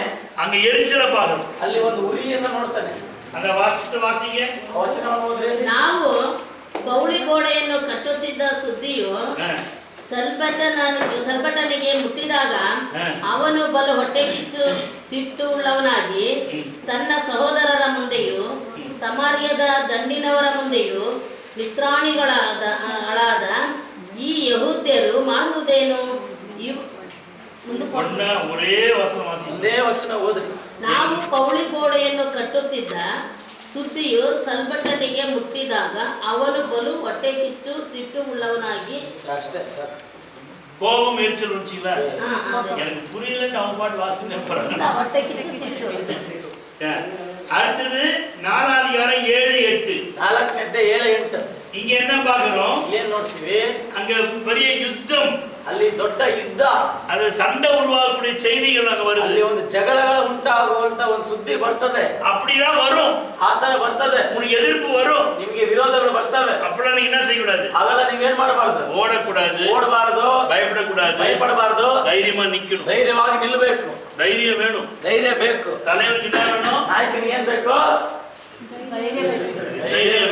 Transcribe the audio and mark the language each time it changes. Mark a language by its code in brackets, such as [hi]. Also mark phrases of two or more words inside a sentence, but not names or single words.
[ta] அங்க எரிச்சலை பார்க்கலாம். [kn] ಅಲ್ಲಿ ಒಂದು ಉರಿಯನ್ನು ನೋಡ್ತಾನೆ. [ta] அந்த வாசித்து வாசிங்க, [kn] ವಚನವನ್ನು ಓದ್ರಿ. ನಾವು ಪೌಳಿ ಗೋಡೆಯನ್ನು ಕಟ್ಟುತ್ತಿದ್ದ ಸುದ್ದಿಯು ಸಲ್ಬಟನಿಗೆ ಮುಟ್ಟಿದಾಗ ಅವನು ಬಲು ಹೊಟ್ಟೆ ಕಿಚ್ಚು ಸಿಟ್ಟು ಉಳ್ಳವನಾಗಿ ತನ್ನ ಸಹೋದರರ ಮುಂದೆಯೂ ಸಮಾರ್ಯದ ದಂಡಿನವರ ಮುಂದೆಯೂ ಮಿತ್ರಾಣಿಗಳಾದ ಈ ಯಹೂದ್ಯರು ಮಾಡುವುದೇನು? [ta] ஒரே வசனம் வாசிங்க, [kn] ಒಂದೇ ವಚನ ಓದ್ರಿ. ನಾವು ಪೌಳಿ ಗೋಡೆಯನ್ನು ಕಟ್ಟುತ್ತಿದ್ದ ಸುದ್ದಿಯು ಸಲ್ಬಟನಿಗೆ ಮುಟ್ಟಿದಾಗ ಅವನು ಬಲು ಹೊಟ್ಟೆ ಕಿಚ್ಚು ಸಿಟ್ಟು ಉಳ್ಳವನಾಗಿ. ಅಷ್ಟೇ [ta] கோபம் எரிச்சல் வந்துச்சுங்களா? [kn] ಅದೇ. [ta] எனக்கு புரியல, அவங்க பாட்டு வாசிங்க. [kn] ಹೊಟ್ಟೆ ಕಿಚ್ಚು ಸಿಟ್ಟು [ta] அடுத்தது 4 அதிகாரம் 7 8. [kn] 4ನೇ 7 8. [ta] இங்க என்ன பார்க்கிறோம்? [kn] ಏನ್ ನೋಡ್ತೀವಿ? [ta] அங்க பெரிய யுத்தம், [kn] ಅಲ್ಲಿ ದೊಡ್ಡ ಯುದ್ಧ, [ta] அது சண்டை உருவாகக்கூடிய செய்திகள் அங்க வருது. [kn] ಅಲ್ಲಿ ಒಂದು ಜಗಳಗಳು ಉಂಟಾಗುವಂತ ಒಂದು ಸುದ್ದಿ ಬರ್ತದೆ. [ta] அப்படிதான் வரும். [kn] ಆ ತರ ಬರ್ತದೆ. [ta] உங்களுக்கு எதிர்ப்பு வரும். [kn] ನಿಮಗೆ ವಿರೋಧಗಳು ಬರ್ತವೆ. [ta] அப்பலாம் நீங்க என்ன செய்ய கூடாது? [kn] ಹಾಗಲ್ಲ ನೀವೇನ್ ಮಾಡಬಾರದು? [ta] ஓடக்கூடாது, [kn] ಓಡಬಾರದು, [ta] பயப்படக்கூடாது, [kn] ಭಯಪಡಬಾರದು, [ta] தைரியமா நிக்கணும். [kn] ಧೈರ್ಯವಾಗಿ ನಿಲ್ಲಬೇಕು. [ta] தைரியம் வேணும். [kn] ಧೈರ್ಯ ಬೇಕು. [ta] தலைவருக்கு என்ன வேணும்? [kn] ನಾಯಕನಿಗೆ ಏನ್ ಬೇಕು? [ta] தைரியம்